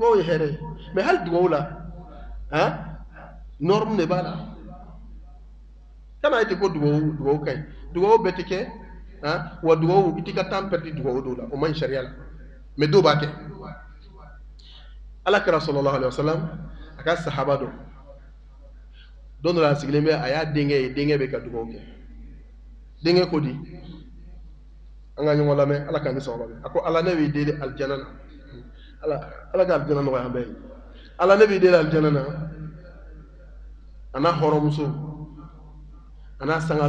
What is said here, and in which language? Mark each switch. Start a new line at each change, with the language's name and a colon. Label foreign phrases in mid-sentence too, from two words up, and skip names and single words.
Bambara: dugawu ye hɛrɛ ye mais hali dugawu
French: la norme
Bambara: de b'a la kana ite ko dugawu ka ɲi dugawu bɛɛ tɛ kɛ wa dugawu i t'i ka
French: temps perdre
Bambara: dugawu dɔw la o man ɲi sariya la mais dɔw b'a kɛ ala kɛra
Arabic: صلى الله عليه وسلم
Bambara: a ka sahaba don dɔ la a sigilen bɛ a y'a denkɛ ye denkɛ bɛ ka dugawu kɛ denkɛ ko di an ka ɲɔgɔn lamɛn ala k'an ni sababa bɛ a ko ala ne b'i deli alijana na ala ka alijana nɔgɔya an bɛɛ ye ala ne b'i deli alijana na a n'a hɔrɔnmuso a n'a